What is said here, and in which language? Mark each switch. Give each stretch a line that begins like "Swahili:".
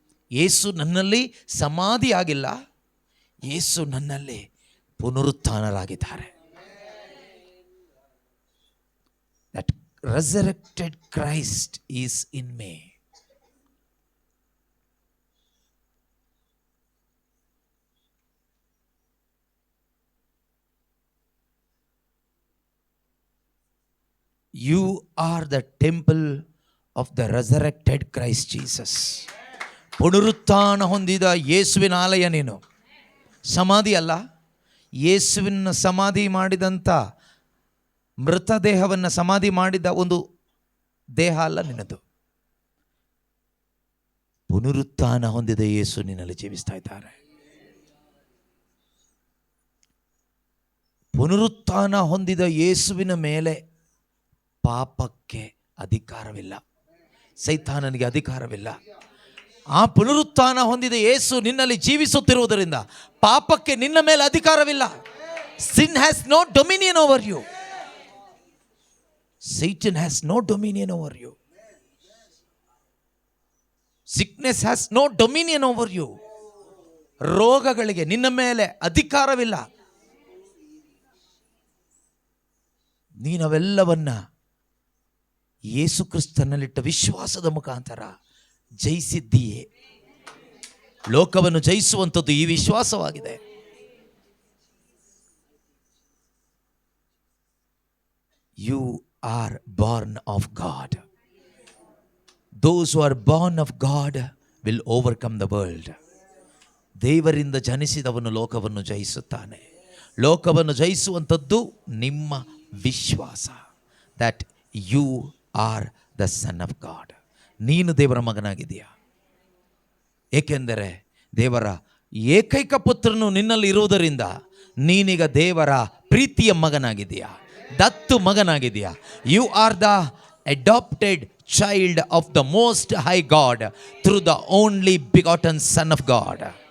Kannada: ಯೇಸು ನನ್ನಲ್ಲಿ ಸಮಾಧಿ ಆಗಿಲ್ಲ, ಯೇಸು ನನ್ನಲ್ಲಿ ಪುನರುತ್ಥಾನರಾಗಿದ್ದಾರೆ.
English: That resurrected Christ is in me. You are the temple of the resurrected Christ Jesus.
Kannada: ಪುನರುತ್ಥಾನ ಹೊಂದಿದ ಯೇಸುವಿನ ಆಲಯ ನೀನು. ಸಮಾಧಿ ಅಲ್ಲ, ಯೇಸುವಿನ ಸಮಾಧಿ ಮಾಡಿದಂಥ ಮೃತದೇಹವನ್ನು ಸಮಾಧಿ ಮಾಡಿದ ಒಂದು ದೇಹ ಅಲ್ಲ ನಿನ್ನದು. ಪುನರುತ್ಥಾನ ಹೊಂದಿದ ಯೇಸು ನಿನ್ನಲ್ಲಿ ಜೀವಿಸ್ತಾ ಇದ್ದಾರೆ. ಪುನರುತ್ಥಾನ ಹೊಂದಿದ ಯೇಸುವಿನ ಮೇಲೆ ಪಾಪಕ್ಕೆ ಅಧಿಕಾರವಿಲ್ಲ, ಸೈತಾನನಿಗೆ ಅಧಿಕಾರವಿಲ್ಲ. ಆ ಪುನರುತ್ಥಾನ ಹೊಂದಿದ ಯೇಸು ನಿನ್ನಲ್ಲಿ ಜೀವಿಸುತ್ತಿರುವುದರಿಂದ ಪಾಪಕ್ಕೆ ನಿನ್ನ ಮೇಲೆ ಅಧಿಕಾರವಿಲ್ಲ.
English: Sin has no dominion over you. Satan has no dominion over you. Sickness has no dominion over you.
Kannada: ರೋಗಗಳಿಗೆ ನಿನ್ನ ಮೇಲೆ ಅಧಿಕಾರವಿಲ್ಲ. ನೀನವೆಲ್ಲವನ್ನ ಯೇಸು ಕ್ರಿಸ್ತನಲ್ಲಿಟ್ಟ ವಿಶ್ವಾಸದ ಮುಖಾಂತರ ಜಯಿಸಿದ್ದೀಯೇ. ಲೋಕವನ್ನು ಜಯಿಸುವಂಥದ್ದು ಈ ವಿಶ್ವಾಸವಾಗಿದೆ.
English: You are born of God. Those who are born of God will overcome the world.
Kannada: ದೇವರಿಂದ ಜನಿಸಿದವನು ಲೋಕವನ್ನು ಜಯಿಸುತ್ತಾನೆ. ಲೋಕವನ್ನು ಜಯಿಸುವಂಥದ್ದು ನಿಮ್ಮ ವಿಶ್ವಾಸ.
English: that you are the son of God.
Kannada: ನೀನು ದೇವರ ಮಗನಾಗಿದೆಯಾ? ಏಕೆಂದರೆ ದೇವರ ಏಕೈಕ ಪುತ್ರನು ನಿನ್ನಲ್ಲಿ ಇರುವುದರಿಂದ ನೀನೀಗ ದೇವರ ಪ್ರೀತಿಯ ಮಗನಾಗಿದೆಯಾ, ದತ್ತು ಮಗನಾಗಿದೆಯಾ.
English: You are the adopted child of the most high God through the only begotten son of God.